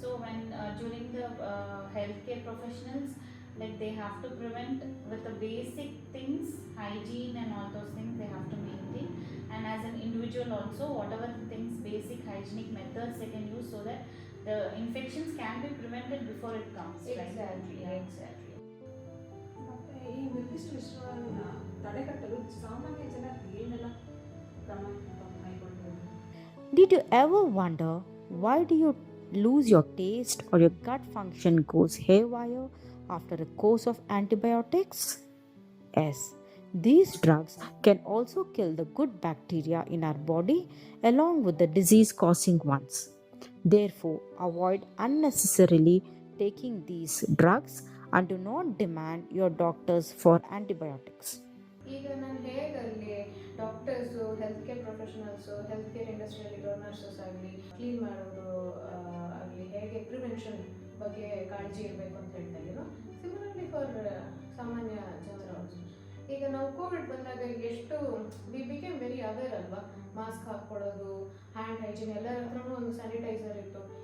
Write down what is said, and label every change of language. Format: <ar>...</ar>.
<en>So when during the healthcare professionals, like they have to prevent with the basic things, hygiene and all those things they have to maintain, and as an individual also, whatever the things, basic hygienic methods they can use so that the infections can be prevented before it comes. Exactly, right? exactly.</en> <kn>ಮತ್ತೆ ಈ ನಿರ್ದಿಷ್ಟ ವಿಷಯವನ್ನು ತಡೆಗಟ್ಟಲು ಸಾಮಾನ್ಯ ಜನರು ಏನೆಲ್ಲ ಕ್ರಮ ಕೈಗೊಳ್ಳಬಹುದು?</kn> <en>Did you ever wonder why do you lose your taste or your gut function goes haywire after a course of antibiotics? Yes, these drugs can also kill the good bacteria in our body along with the disease causing ones. Therefore, avoid unnecessarily taking these drugs and do not demand your doctors for antibiotics.</en> <kn>ಈಗ ನಾನು ಹೇಗೆ ಅಲ್ಲಿ doctors, health care professionals, health care ಇಂಡಸ್ಟ್ರಿಯಲ್ಲಿರೋ nurses ಆಗಲಿ, clean ಮಾಡೋರು ಆಗಲಿ, ಹೇಗೆ prevention ಬಗ್ಗೆ ಕಾಳಜಿ ಇರಬೇಕು ಅಂತ ಹೇಳ್ತಾ ಇದ್ದೀನೋ, ಸಿಮಿಲರ್ಲಿ ಫಾರ್ ಸಾಮಾನ್ಯ ಜನರು ಆಲ್ಸೋ. ಈಗ ನಾವು ಕೋವಿಡ್ ಬಂದಾಗ ಎಷ್ಟು</kn> <en>we became very aware</en> <kn>ಅಲ್ವಾ, ಮಾಸ್ಕ್ ಹಾಕ್ಕೊಳ್ಳೋದು, ಹ್ಯಾಂಡ್ ಹೈಜೀನ್, ಎಲ್ಲರ ಹತ್ರನೂ ಒಂದು ಸ್ಯಾನಿಟೈಸರ್ ಇತ್ತು.</kn>